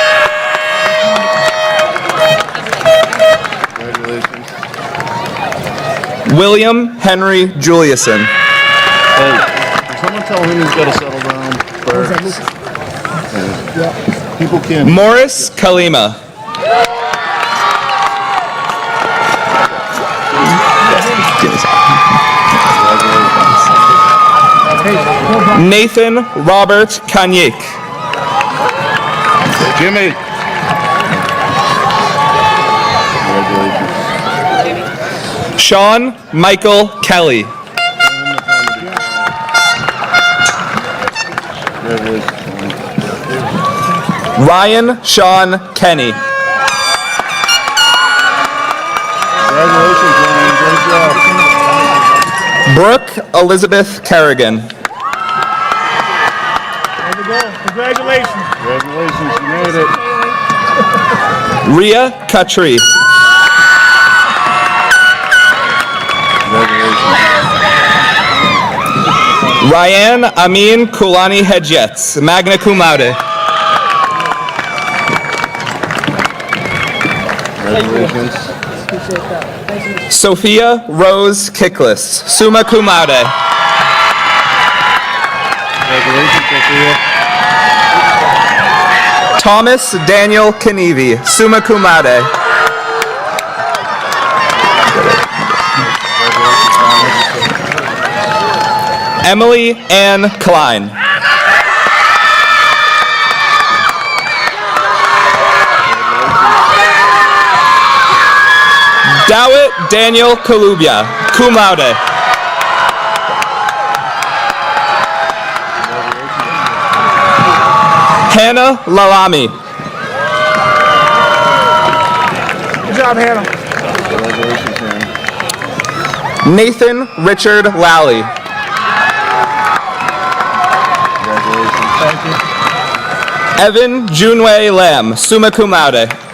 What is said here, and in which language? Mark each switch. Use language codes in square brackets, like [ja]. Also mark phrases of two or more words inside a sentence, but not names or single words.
[en] William Henry Juliuson. Hey, can someone tell him he's got to settle down first? People can't. Morris Kalima. Nathan Robert Kanyik. Jimmy. Sean Michael Kelly. Ryan Sean Kenny. Congratulations, Ryan. Great job. Brooke Elizabeth Kerrigan. Congratulations. Congratulations, you made it. Ria Katri. Ryan Amin Kulani Hedjetz, [la] magna cum laude. [en] Congratulations. Sophia Rose Kickless, [la] summa cum laude. [en] Congratulations, Sophia. Thomas Daniel Kenevi, [la] summa cum laude. [en] Emily Ann Klein. Dawit Daniel Kalubia, [la] cum laude. [en] Hannah Lalami. Good job, Hannah. Congratulations, Hannah. Nathan Richard Lally. Congratulations. Thank you. Evan Junwei Lam, [la] summa cum laude.